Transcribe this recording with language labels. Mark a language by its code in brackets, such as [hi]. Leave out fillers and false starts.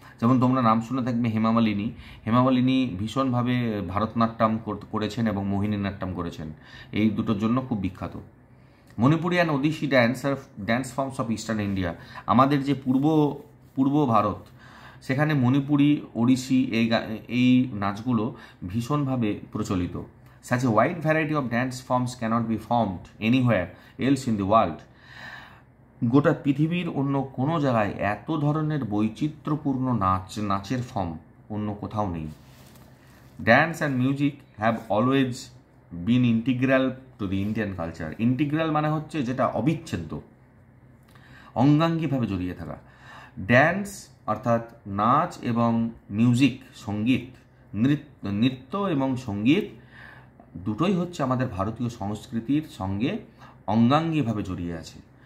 [bn] যেমন তোমরা নাম শুনে থাকবে হেমামালিনী ভীষণভাবে ভারতনাট্যম করেছেন এবং মোহিনীআট্টম করেছেন, এই দুটোর জন্য খুব বিখ্যাত। [en] Manipuri and Odissi dance forms of eastern India, [bn] আমাদের যে পূর্ব ভারত, সেখানে মণিপুরি, ওড়িশি এই নাচগুলো ভীষণভাবে প্রচলিত। [en] Such a wide variety of dance forms cannot be formed anywhere else in the world. [bn] গোটা পৃথিবীর অন্য কোনো জায়গায় এত ধরনের বৈচিত্র্যপূর্ণ নাচের ফর্ম অন্য কোথাও নেই। [en] Dance and music have always been integral to the Indian culture. [bn] Integral মানে হচ্ছে যেটা অবিচ্ছেদ্য, অঙ্গাঙ্গিভাবে জড়িয়ে থাকা। ড্যান্স অর্থাৎ নাচ এবং মিউজিক সঙ্গীত, নৃত্য এবং সঙ্গীত দুটোই হচ্ছে আমাদের ভারতীয় সংস্কৃতির সঙ্গে অঙ্গাঙ্গিভাবে জড়িয়ে আছে।